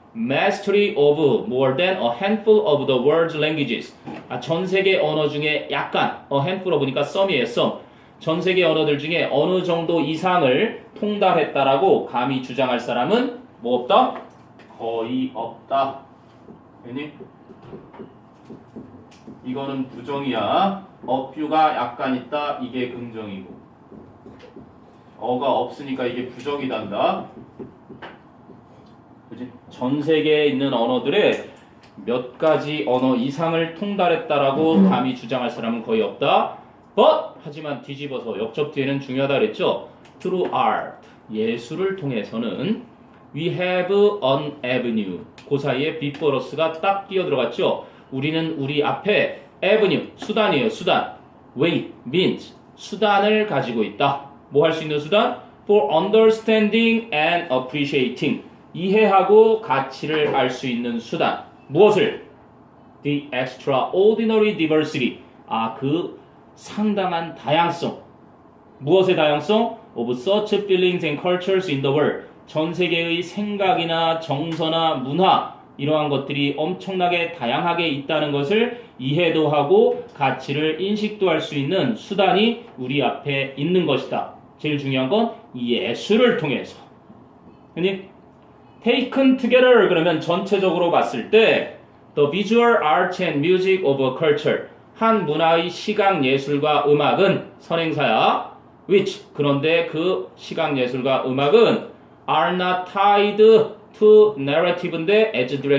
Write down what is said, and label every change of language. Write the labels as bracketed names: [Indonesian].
[English] Mastery of more than a handful of the world's languages. [Korean] 전 세계 언어 중에 약간 a handful of니까 some이에요. some. 전 세계 언어들 중에 어느 정도 이상을 통달했다라고 감히 주장할 사람은 뭐 없다? 거의 없다. 됐니? 이거는 부정이야. a few가 약간 있다. 이게 긍정이고. 어가 없으니까 이게 부정이단다. 그치? 전 세계에 있는 언어들의 몇 가지 언어 이상을 통달했다라고 감히 주장할 사람은 거의 없다. But 하지만 뒤집어서 역접 뒤에는 중요하다 그랬죠. [English] Through art [Korean] 예술을 통해서는 [English] we have an avenue [Korean] 그 사이에 beforeus가 딱 끼어 들어갔죠. 우리는 우리 앞에 avenue 수단이에요. 수단 way means 수단을 가지고 있다. 뭐 할 수 있는 수단? [English] For understanding and appreciating [Korean] 이해하고 가치를 알 수 있는 수단. 무엇을? [English] The extraordinary diversity. [Korean] 그 상당한 다양성. 무엇의 다양성? [English] Of such feelings and cultures in the world. [Korean] 전 세계의 생각이나 정서나 문화 이러한 것들이 엄청나게 다양하게 있다는 것을 이해도 하고 가치를 인식도 할 수 있는 수단이 우리 앞에 있는 것이다. 제일 중요한 건 예술을 통해서. 아니? [English] Taken together [Korean] 그러면 전체적으로 봤을 때 [English] The visual arts and music of a culture [Korean] 한 문화의 시각 예술과 음악은 선행사야. [English] which [Korean] 그런데 그 시각 예술과 음악은 [English] are not tied to narrative인데 as direct